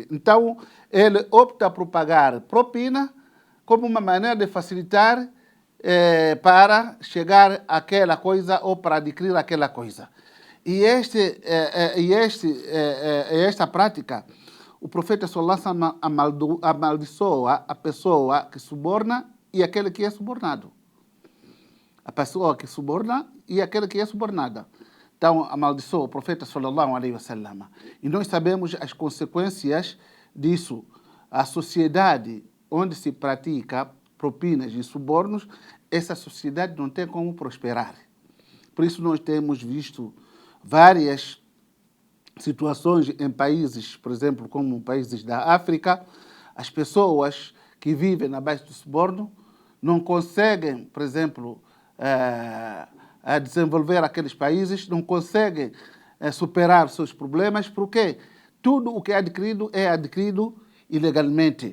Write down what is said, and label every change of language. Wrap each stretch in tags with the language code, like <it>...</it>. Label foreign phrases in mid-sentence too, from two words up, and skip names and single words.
<pt>Então, ele opta por pagar propina como uma maneira de facilitar para chegar àquela coisa ou para adquirir aquela coisa. E esta prática, o profeta</pt> <ar>صلى الله عليه وسلم</ar> <pt>amaldiçoa a pessoa que suborna e aquele que é subornado. A pessoa que suborna e aquele que é subornada. Então, amaldiçoa o profeta</pt> <ar>صلى الله عليه وسلم.</ar> <pt>E nós sabemos as consequências disso. A sociedade onde se pratica propinas e subornos, essa sociedade não tem como prosperar. Por isso nós temos visto várias situações em países, por exemplo, como países da África, as pessoas que vivem na base do suborno não conseguem, por exemplo, a desenvolver aqueles países, não conseguem superar seus problemas, porque tudo o que é adquirido ilegalmente.</pt>